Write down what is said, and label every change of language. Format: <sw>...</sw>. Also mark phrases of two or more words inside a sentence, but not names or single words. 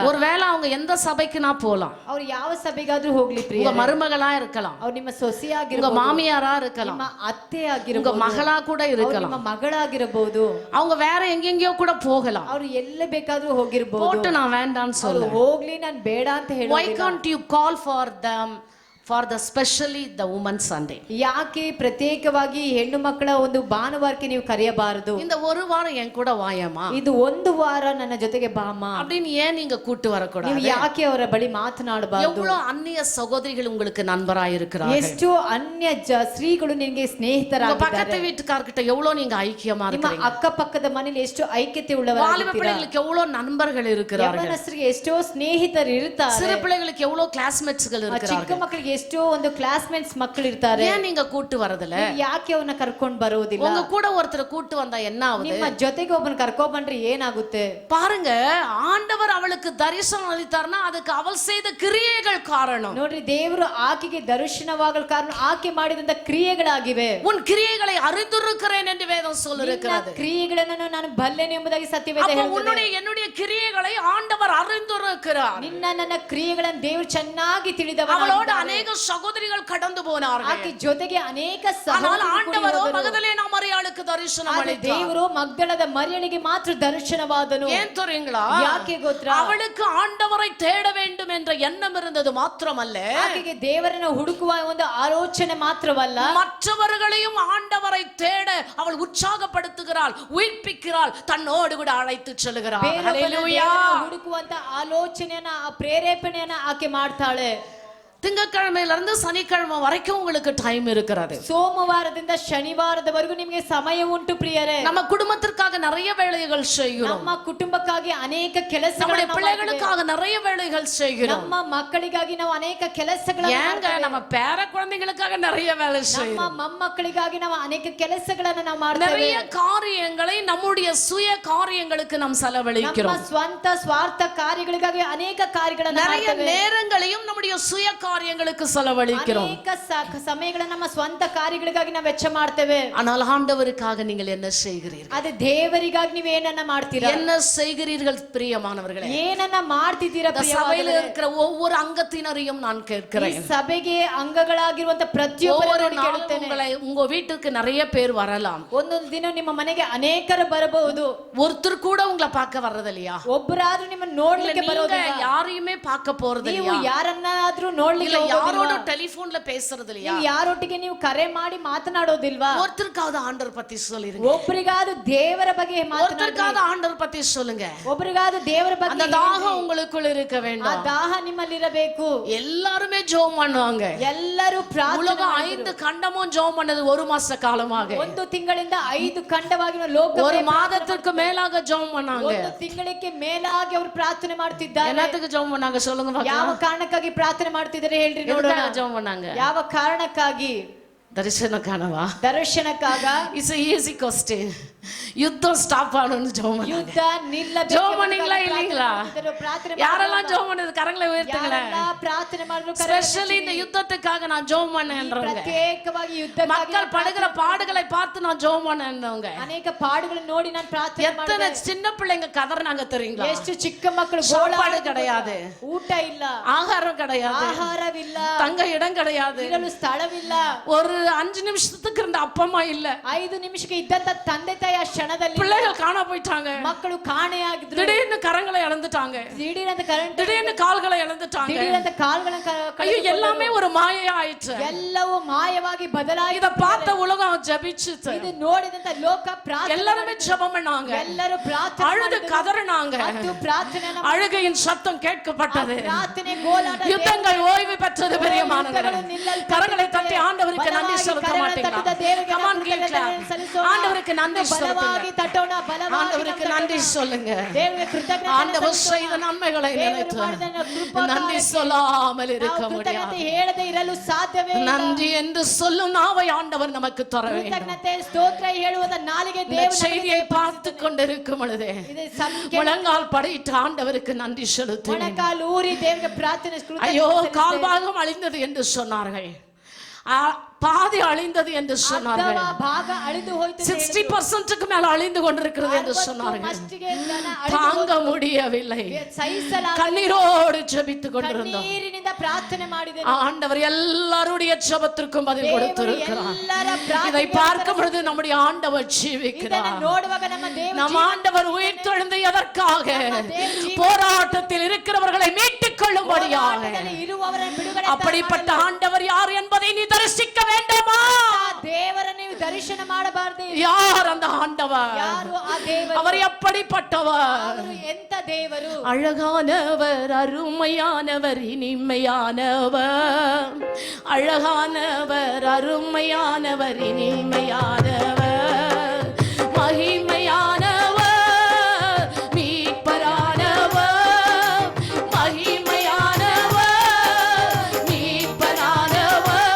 <ta>ஒருவேளை அவங்க எந்த சபைக்குனா போலாம்.</ta> <kn>ಅವ್ರು ಯಾವ ಸಭೆಗಾದ್ರೂ ಹೋಗ್ಲಿ ಪ್ರಿಯ.</kn> <ta>உங்க மருமகளா இருக்கலாம்,</ta> <kn>ಅವ್ರು ನಿಮ್ಮ ಸೊಸೆ</kn> <ta>உங்க</ta> <kn>ಆಗಿರಬಹುದು,</kn> <ta>மாமியாரா இருக்கலாம்,</ta> <kn>ನಿಮ್ಮ ಅತ್ತೆ</kn> <ta>உங்க</ta> <kn>ಆಗಿರಬಹುದು,</kn> <ta>மகளா கூட</ta> <kn>ಅವ್ರು</kn> <ta>இருக்கலாம்,</ta> <kn>ನಿಮ್ಮ ಮಗಳಾಗಿರಬಹುದು,</kn> <ta>அவங்க வேற எங்கெங்கயோ கூட போகலாம்.</ta> <kn>ಅವ್ರು ಎಲ್ಲ ಬೇಕಾದ್ರೂ ಹೋಗಿರಬಹುದು.</kn> <ta>போட்டு நான் வேண்டான்னு</ta> <kn>ಅವ್ರು</kn> <ta>சொல்ல.</ta> <kn>ಹೋಗ್ಲಿ ನಾನು ಬೇಡ ಅಂತ</kn> <en>Why</en> <kn>ಹೇಳೋದಿಲ್ಲ.</kn> <en>can't you call for them for the specially the women's Sunday?</en> <kn>ಯಾಕೆ ಪ್ರತ್ಯೇಕವಾಗಿ ಹೆಣ್ಣು ಮಕ್ಕಳ ಒಂದು ಭಾನುವಾರಕ್ಕೆ ನೀವು ಕರೆಯಬಾರದು?</kn> <ta>இந்த ஒரு வாரம் என் கூட வாயேமா,</ta> <kn>ಇದು ಒಂದು ವಾರ ನನ್ನ ಜೊತೆಗೆ ಬಾಮ್ಮ</kn> <ta>அப்படின்னு ஏன் நீங்க கூட்டு வரக்கூடாது?</ta> <kn>ನೀವು ಯಾಕೆ ಅವರ ಬಳಿ ಮಾತನಾಡಬಾರದು?</kn> <ta>எவ்வளவு அந்நிய சகோதரிகள் உங்களுக்கு நண்பராய் இருக்கிறார்கள்.</ta> <kn>ಎಷ್ಟೋ ಅನ್ಯ ಸ್ತ್ರೀಗಳು ನಿಮಗೆ</kn> <ta>உங்க</ta> <kn>ಸ್ನೇಹಿತರಾಗಿದ್ದಾರೆ.</kn> <ta>பக்கத்து வீட்டுக்காரர்கிட்ட எவ்வளவு நீங்க ஐக்கியமா</ta> <kn>ನಿಮ್ಮ</kn> <ta>இருக்கீங்க.</ta> <kn>ಅಕ್ಕಪಕ್ಕದ ಮನೆಯಲ್ಲಿ ಎಷ್ಟು ಐಕ್ಯತೆ</kn> <ta>வாலிப</ta> <kn>ಉಳ್ಳವರಾಗಿದ್ದೀರಾ?</kn> <ta>பிள்ளைகளுக்கு எவ்வளவு நண்பர்கள் இருக்கிறார்கள்.</ta> <kn>ಯವನಸ್ಥರಿಗೆ ಎಷ್ಟೋ ಸ್ನೇಹಿತರು ಇರ್ತಾರೆ.</kn> <ta>சிறு பிள்ளைகளுக்கு எவ்வளவு கிளாஸ்மேட்ஸ்கள்</ta> <kn>ಚಿಕ್ಕ</kn> <ta>இருக்கிறார்கள்.</ta> <kn>ಮಕ್ಕಳಿಗೆ ಎಷ್ಟೋ ಒಂದು ಕ್ಲಾಸ್ಮೇಟ್ಸ್ ಮಕ್ಕಳು ಇರ್ತಾರೆ.</kn> <ta>ஏன் நீங்க கூட்டு வரதுல?</ta> <kn>ನೀವು ಯಾಕೆ ಅವನ್ನ ಕರ್ಕೊಂಡು ಬರೋದಿಲ್ಲ?</kn> <ta>உங்க கூட ஒருத்தர் கூட்டு வந்தா என்ன ஆகுது?</ta> <kn>ನಿಮ್ಮ ಜೊತೆಗೆ ಒಬ್ಬನ ಕರ್ಕೊಂಡ್ ಬಂದ್ರೆ ಏನಾಗುತ್ತೆ?</kn> <ta>பாருங்க, ஆண்டவர் அவளுக்கு தரிசனம் அளித்தார்னா அதுக்கு அவள் செய்த கிரியைகள் காரணம்.</ta> <kn>ನೋಡ್ರಿ, ದೇವರು ಆಕೆಗೆ ದರ್ಶನವಾಗಲು ಕಾರಣ ಆಕೆ ಮಾಡಿದಂತ ಕ್ರಿಯೆಗಳಾಗಿವೆ.</kn> <ta>உன் கிரியைகளை அறிந்திருக்கிறேன் என்று வேதம் சொல்லிருக்கிறது.</ta> <kn>ಕ್ರಿಯೆಗಳನ್ನು ನಾನು ಬಲ್ಲೆನು ಎಂಬುದಾಗಿ ಸತ್ಯವೇದ</kn> <ta>அப்ப</ta> <kn>ಹೇಳುತ್ತದೆ.</kn> <ta>உன்னுடைய என்னுடைய கிரியைகளை ஆண்டவர் அறிந்திருக்கிறார்.</ta> <kn>ನಿನ್ನ ನನ್ನ ಕ್ರಿಯೆಗಳನ್ನು ದೇವರು ಚೆನ್ನಾಗಿ ತಿಳಿದವನು.</kn> <ta>அவளோடு அநேக சகோதரிகள் கடந்து போனார்கள்.</ta> <kn>ಆಕೆ ಜೊತೆಗೆ ಅನೇಕ</kn> <ta>ஆனால் ஆண்டவரோ மகதலேனா மரியாளுக்கு தரிசனம் அளித்தார்.</ta> <kn>ದೇವರು ಮಗ್ದಲದ ಮರಿಯಳಿಗೆ ಮಾತ್ರ ದರ್ಶನವಾದನು.</kn> <ta>ஏன் தெரியுங்களா?</ta> <kn>ಯಾಕೆ ಗೊತ್ತಾ?</kn> <ta>அவளுக்கு ஆண்டவரை தேட வேண்டும் என்ற எண்ணம் இருந்தது மாத்திரமல்ல,</ta> <kn>ಆಕೆಗೆ ದೇವರನ್ನು ಹುಡುಕುವ ಒಂದು ಆಲೋಚನೆ ಮಾತ್ರವಲ್ಲ,</kn> <ta>மற்றவர்களையும் ஆண்டவரை தேட அவள் உற்சாகப்படுத்துகிறாள், உயிர்ப்பிக்கிறாள், தன்னோடு கூட அழைத்து செல்கிறாள். ஹல்லேலூயா.</ta> <kn>ಹುಡುಕುವಂತ ಆಲೋಚನೆಯನ್ನ ಪ್ರೇರೇಪಣೆಯನ್ನ ಆಕೆ ಮಾಡ್ತಾಳೆ.</kn> <ta>திங்கட்கிழமையில இருந்து சனிக்கிழமை வரைக்கும் உங்களுக்கு டைம் இருக்கிறது.</ta> <kn>ಸೋಮವಾರದಿಂದ ಶನಿವಾರದವರೆಗೂ ನಿಮಗೆ ಸಮಯ ಉಂಟು ಪ್ರಿಯರೇ.</kn> <ta>நம்ம குடும்பத்திற்காக நிறைய வேலைகள் செய்கிறோம்.</ta> <kn>ನಮ್ಮ ಕುಟುಂಬಕ್ಕಾಗಿ ಅನೇಕ</kn> <ta>நம்முடைய</ta> <kn>ಕೆಲಸಗಳನ್ನು</kn> <ta>பிள்ளைகளுக்காக நிறைய வேலைகள் செய்கிறோம்.</ta> <kn>ನಮ್ಮ ಮಕ್ಕಳಿಗಾಗಿ ನಾವು ಅನೇಕ ಕೆಲಸಗಳನ್ನು</kn> <ta>ஏங்க நம்ம பேர குழந்தைகளுக்காக நிறைய வேலை</ta> <kn>ನಮ್ಮ</kn> <ta>செய்கிறோம்.</ta> <kn>ಮೊಮ್ಮಕ್ಕಳಿಗಾಗಿ ನಾವು ಅನೇಕ ಕೆಲಸಗಳನ್ನು ನಾವು ಮಾಡ್ತೇವೆ.</kn> <ta>நிறைய காரியங்களை நம்முடைய சுய காரியங்களுக்கு நாம்</ta> <kn>ನಮ್ಮ</kn> <ta>செலவழிக்கிறோம்.</ta> <kn>ಸ್ವಂತ ಸ್ವಾರ್ಥ ಕಾರ್ಯಗಳಿಗಾಗಿ ಅನೇಕ ಕಾರ್ಯಗಳನ್ನು</kn> <ta>நிறைய</ta> <kn>ಮಾಡ್ತೇವೆ.</kn> <ta>நேரங்களையும் நம்முடைய சுய காரியங்களுக்கு செலவழிக்கிறோம்.</ta> <kn>ಅನೇಕ ಸಮಯಗಳನ್ನು ನಮ್ಮ ಸ್ವಂತ ಕಾರ್ಯಗಳಿಗಾಗಿ ನಾವು ವೆಚ್ಚ ಮಾಡ್ತೇವೆ.</kn> <ta>ஆனால் ஆண்டவருக்காக நீங்கள் என்ன செய்கிறீர்கள்?</ta> <kn>ಅದೇ ದೇವರಿಗಾಗಿ ನೀವು ಏನನ್ನ ಮಾಡ್ತೀರಾ?</kn> <ta>என்ன செய்கிறீர்கள் பிரியமானவர்களே?</ta> <kn>ಏನನ್ನ ಮಾಡ್ತಿದ್ದೀರಾ</kn> <ta>இந்த சபையில இருக்கிற ஒவ்வொரு அங்கத்தினரையும் நான்</ta> <kn>ಈ</kn> <ta>கேட்கிறேன்.</ta> <kn>ಸಭೆಗೆ ಅಂಗಗಳಾಗಿರುವಂತ</kn> <ta>ஒவ்வொரு</ta> <kn>ಪ್ರತಿಯೊಬ್ಬರು</kn> <ta>நாளும் உங்களை உங்க வீட்டுக்கு நிறைய பேர் வரலாம்.</ta> <kn>ಒಂದೊಂದು ದಿನ ನಿಮ್ಮ ಮನೆಗೆ ಅನೇಕರು ಬರಬಹುದು.</kn> <ta>ஒருத்தர் கூட உங்களை பார்க்க வர்றது இல்லையா?</ta> <kn>ಒಬ್ಬರಾದ್ರೂ ನಿಮ್ಮನ್ನ ನೋಡ್ಲಿಕ್ಕೆ</kn> <ta>நீங்க</ta> <kn>ಬರೋದಿಲ್ಲ.</kn> <ta>யாரையுமே பார்க்க போறது</ta> <kn>ನೀವು</kn> <ta>இல்லையா?</ta> <kn>ಯಾರನ್ನಾದ್ರೂ ನೋಡ್ಲಿಕ್ಕೆ ನೋಡ್ಲಿಕ್ಕೆ</kn> <ta>யாரோட டெலிபோன்ல பேசுறது இல்லையா?</ta> <kn>ನೀವು ಯಾರೊಟ್ಟಿಗೆ ನೀವು ಕರೆ ಮಾಡಿ ಮಾತನಾಡೋದಿಲ್ವಾ?</kn> <ta>ஒருத்தருக்காவது ஆண்டவர் பத்தி சொல்லிருங்க.</ta> <kn>ಒಬ್ಬರಿಗಾದ ದೇವರ ಬಗ್ಗೆ ಮಾತನಾಡಿ.</kn> <ta>ஒருத்தருக்காவது ஆண்டவர் பத்தி சொல்லுங்க.</ta> <kn>ಒಬ್ಬರಿಗಾದ ದೇವರ ಬಗ್ಗೆ.</kn> <ta>அந்த தாகம் உங்களுக்குள்ள இருக்க</ta> <kn>ಆ</kn> <ta>வேண்டும்.</ta> <kn>ದಾಹ ನಿಮ್ಮಲ್ಲಿರಬೇಕು.</kn> <ta>எல்லாருமே ஜெபம் பண்ணுவாங்க.</ta> <kn>ಎಲ್ಲರೂ ಪ್ರಾರ್ಥನೆ.</kn> <ta>உலகம் 5 கண்டமும் ஜெபம் பண்ணது 1 மாச காலமாக.</ta> <kn>1 ತಿಂಗಳಿಂದ 5 ಖಂಡವಾಗಿನ ಲೋಕ</kn> <ta>1 மாதத்திற்கு மேலாக ஜெபம் பண்ணாங்க.</ta> <kn>1 ತಿಂಗಳಿಗೆ ಮೇಲಾಗಿ ಅವರು ಪ್ರಾರ್ಥನೆ ಮಾಡ್ತಿದ್ದಾರೆ.</kn> <ta>என்னத்துக்கு ஜெபம் பண்ணாங்க சொல்லுங்க பாக்கலாம்.</ta> <kn>ಯಾವ ಕಾರಣಕ್ಕಾಗಿ ಪ್ರಾರ್ಥನೆ ಮಾಡ್ತಿದ್ದಾರೆ ಹೇಳ್ರಿ ನೋಡೋಣ.</kn> <ta>ஜெபம் பண்ணாங்க.</ta> <kn>ಯಾವ ಕಾರಣಕ್ಕಾಗಿ? ದರ್ಶನಕ್ಕಾಗವಾ? ದರ್ಶನಕ್ಕಾಗ.</kn> <en>It's a easy question.</en> <ta>யுத்தம் ஸ்டாப் ஆகணும்னு ஜெபம் பண்ணாங்க.</ta> <kn>ಯುದ್ಧ ನಿಲ್ಲಬೇಕು.</kn> <ta>ஜெபம் பண்ணீங்களா இல்லீங்களா? யாரெல்லாம் ஜெபம் பண்ணது கரங்களை உயர்த்துங்களே.</ta> <kn>ಯಾರೆಲ್ಲ ಪ್ರಾರ್ಥನೆ ಮಾಡಿದ್ರು?</kn> <ta>ஸ்பெஷலி இந்த யுத்தத்துக்காக நான் ஜெபம் பண்ணேன்றவங்க.</ta> <kn>ಪ್ರತ್ಯೇಕವಾಗಿ ಯುದ್ಧಕ್ಕಾಗಿ</kn> <ta>மக்கள் படுகிற பாடுகளை பார்த்து நான் ஜெபம் பண்ணேன்றவங்க.</ta> <kn>ಅನೇಕ ಪಾಡುಗಳನ್ನು ನೋಡಿ ನಾನು ಪ್ರಾರ್ಥನೆ ಮಾಡಿದೆ.</kn> <ta>எத்தனை சின்ன பிள்ளைங்க கதறனாங்க தெரியுங்களா?</ta> <kn>ಎಷ್ಟು ಚಿಕ್ಕ ಮಕ್ಕಳು</kn> <ta>சாப்பாடு கிடையாது,</ta> <kn>ಊಟ ಇಲ್ಲ,</kn> <ta>ஆகாரம் கிடையாது,</ta> <kn>ಆಹಾರವಿಲ್ಲ,</kn> <ta>தங்க இடம் கிடையாது,</ta> <kn>ಇರಲು ಸ್ಥಳವಿಲ್ಲ.</kn> <ta>ஒரு 5 நிமிஷத்துக்கு இருந்த அப்பமா இல்ல.</ta> <kn>5 ನಿಮಿಷಕ್ಕೆ ಇದ್ದಂತ ತಂದೆ ತಾಯಿ ಆ ಕ್ಷಣದಲ್ಲಿ</kn> <ta>பிள்ளைகள் காண போயிட்டாங்க.</ta> <kn>ಮಕ್ಕಳು ಕಾಣೆಯಾಗಿದ್ರು.</kn> <ta>திடீர்னு கரங்களை இழந்துட்டாங்க,</ta> <kn>ದಿಢೀರಂತ ಕರೆಂಟ್,</kn> <ta>திடீர்னு கால்களை இழந்துட்டாங்க.</ta> <kn>ದಿಢೀರಂತ ಕಾಲುಗಳನ್ನು</kn> <ta>ஐயோ எல்லாமே ஒரு மாயை ஆயிற்று.</ta> <kn>ಎಲ್ಲವೂ ಮಾಯವಾಗಿ ಬದಲಾಗಿದೆ.</kn> <ta>இத பார்த்த உலகம் ஜெபிச்சுது.</ta> <kn>ಇದು ನೋಡಿದಂತ ಲೋಕ ಪ್ರಾರ್ಥನೆ,</kn> <ta>எல்லாரும் ஜெபம் பண்ணாங்க,</ta> <kn>ಎಲ್ಲರೂ ಪ್ರಾರ್ಥನೆ</kn> <ta>அழுது கதறினாங்க.</ta> <kn>ಮತ್ತು ಪ್ರಾರ್ಥನೆಯನ್ನು</kn> <ta>அழுகையின் சத்தம் கேட்கப்பட்டது.</ta> <kn>ಪ್ರಾರ್ಥನೆ ಗೋಲಾಟ,</kn> <ta>யுத்தங்கள் ஓய்வு பெற்றது. பிரியமானவர்களே, கரங்களை தட்டி ஆண்டவருக்கு நன்றி செலுத்த மாட்டீங்களா?</ta> <en>Come on, give clap.</en> <ta>ஆண்டவருக்கு நன்றி</ta> <kn>ಬಲವಾಗಿ ತಟ್ಟೋಣ, ಬಲವಾಗಿ</kn> <ta>ஆண்டவருக்கு நன்றி சொல்லுங்க.</ta> <kn>ದೇವರಿಗೆ ಕೃತಜ್ಞತೆ</kn> <ta>ஆண்டவர் செய்த நன்மைகளை நினைத்து நன்றி சொல்லாமல் இருக்க முடியாது.</ta> <kn>ಹೇಳದೆ ಇರಲು ಸಾಧ್ಯವೇ ಇಲ್ಲ.</kn> <ta>நன்றி என்று சொல்லும் நாவை ஆண்டவர் நமக்கு தர வேண்டும்.</ta> <kn>ಕೃತಜ್ಞತೆ ಸ್ತೋತ್ರ ಹೇಳುವುದ ನಾಲಿಗೆ</kn> <ta>இந்த</ta> <kn>ದೇವರು</kn> <ta>செய்தியை பார்த்து கொண்டிருக்கும் பொழுதே முழங்கால் படியிட்டு ஆண்டவருக்கு நன்றி செலுத்து.</ta> <kn>ಮೊಣಕಾಲು ಊರಿ ದೇವರಿಗೆ ಪ್ರಾರ್ಥನೆ.</kn> <ta>ஐயோ கால்பாகம் அழிந்தது என்று சொன்னார்கள், பாதி அழிந்தது என்று சொன்னார்கள்.</ta> <kn>ಭಾಗ ಅಳಿದು ಹೋಯಿತು.</kn> <ta>60% மேல அழிந்து கொண்டிருக்கிறது என்று சொன்னார்கள். தாங்க முடியவில்லை. கண்ணீரோடு ஜெபித்துக் கொண்டிருந்தோம்.</ta> <kn>ಕಣ್ಣೀರಿನಿಂದ ಪ್ರಾರ್ಥನೆ ಮಾಡಿದೆ.</kn> <ta>ஆண்டவர் எல்லாருடைய ஜெபத்திற்கும் பதில் கொடுத்திருக்கிறார். இதை பார்க்கும் பொழுது நம்முடைய ஆண்டவர் ஜீவிக்கிறார்.</ta> <kn>ನೋಡುವಾಗ ನಮ್ಮ ದೇವರು,</kn> <ta>நம் ஆண்டவர் உயிர்த்தெழுந்து எதற்காக? போராட்டத்தில் இருக்கிறவர்களை மீட்டுக் கொள்ளும்படியாக.</ta> <kn>ಇರುವವರನ್ನು ಬಿಡುಗಡೆ.</kn> <ta>அப்படிப்பட்ட ஆண்டவர் யார் என்பதை நீ தரிசிக்க வேண்டுமா?</ta> <kn>ದೇವರನ್ನು ನೀವು ದರ್ಶನ ಮಾಡಬಾರದು.</kn> <ta>யார் அந்த ஆண்டவர்?</ta> <kn>ಯಾರು ಆ ದೇವರು?</kn> <ta>அவர் எப்படிப்பட்டவர்?</ta> <kn>ಎಂತ ದೇವರು?</kn> <ta>அழகானவர், அருமையானவர், இனிமையானவர். அழகானவர், அருமையானவர், இனிமையானவர், மகிமையானவர், மீட்பரானவர், மகிமையானவர், மீட்பரானவர்.</ta>